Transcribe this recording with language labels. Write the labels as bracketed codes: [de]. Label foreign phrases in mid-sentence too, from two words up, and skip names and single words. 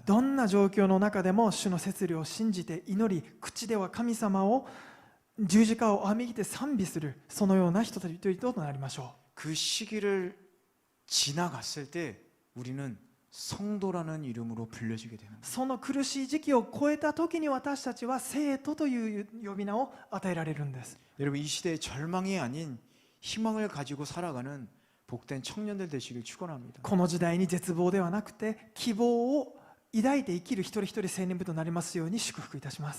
[ja] どんな状況の中でも主の摂理を信じて祈り、口では神様を十字架を仰ぎて賛美する、そのような人たちとなりましょ [ko] 그 시기를 지나갔을 때 우리는 성도라는 이름으로 불려지게 되는 [ja] う。 [ko] 거예요. [ja] その苦しい時期を超えた時に私たちは生徒という呼び名を与えられるんです。 [ko] 여러분 이 시대에 절망이 아닌 희망을 가지고 살아가는 복된 청년들 되시길 축원합니다. [ja] この時代に絶望ではなくて希望を抱いて生きる一人一人青年部となりますように祝福いたします。